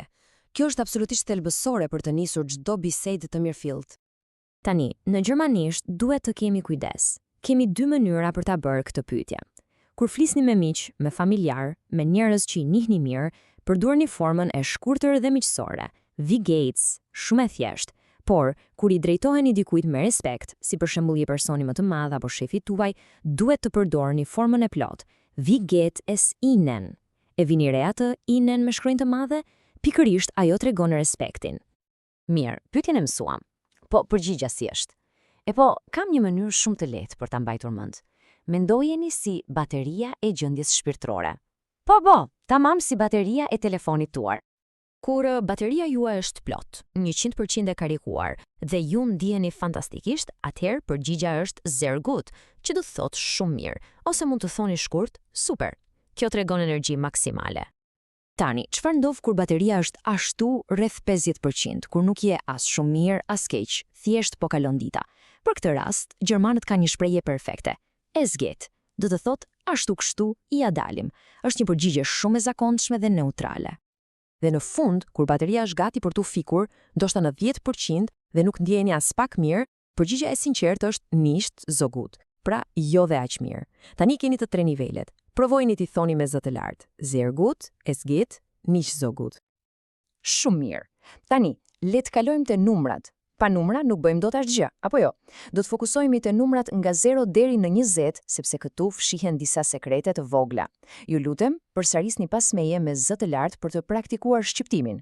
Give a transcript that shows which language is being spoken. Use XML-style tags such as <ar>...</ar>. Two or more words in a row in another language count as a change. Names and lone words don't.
<sq>Kjo është absolutisht thelbësore për të nisur çdo bisedë të mirëfillt. Tani, në gjermanisht duhet të kemi kujdes. Kemi 2 mënyra për ta bërë këtë pyetje. Kur flisni me miq, me familjar, me njerëz që i njihni mirë, përdorni formën e shkurtër dhe miqësore.</sq> <de>Wie geht's?</de> <sq>Shumë e thjeshtë. Por, kur i drejtoheni dikujt me respekt, si për shembull një personi më të madh apo shefi tuaj, duhet të përdorni formën e plotë.</sq> <de>Wie geht es Ihnen?</de> <sq>E vini re atë Ihnen me shkronjë të madhe? Pikërisht ajo tregon respektin. Mirë, pyetjen e mësuam. Po, përgjigja si është. E po, kam një mënyrë shumë të lehtë për ta mbajtur mend. Mendojeni si bateria e gjendjes shpirtërore. Po, tamam si bateria e telefonit tuaj. Kur bateria juaj është plot, 100% e karikuar, dhe ju ndiheni fantastikisht, atëherë përgjigja është</sq> <de>sehr gut,</de> <sq>që do të thotë shumë mirë, ose mund të thoni shkurt, super. Kjo tregon energji maksimale. Tani, çfarë ndodh kur bateria është ashtu rreth 50%, kur nuk je as shumë mirë, as keq, thjesht po kalon dita. Për këtë rast, gjermanët kanë një shprehje perfekte.</sq> <de>Es geht,</de> <sq>do të thotë ashtu kështu, ja dalim. Është një përgjigje shumë e zakonshme dhe neutrale. Dhe në fund, kur bateria është gati për t'u fikur, ndoshta në 10% dhe nuk ndjeheni as pak mirë, përgjigja e sinqertë është</sq> <de>nicht so gut.</de> <sq>Pra, jo dhe aq mirë. Tani keni të 3 nivelet. Provojeni t'i thoni me zë të lartë.</sq> <de>Sehr gut, es geht, nicht so gut.</de> <sq>Shumë mirë. Tani, le të kalojmë te numrat. Pa numra nuk bëjmë dot asgjë, apo jo? Do të fokusohemi te numrat nga 0 deri në 20, sepse këtu fshihen disa sekrete të vogla. Ju lutem, përsarisni pas meje me zë të lartë për të praktikuar shqiptimin.</sq>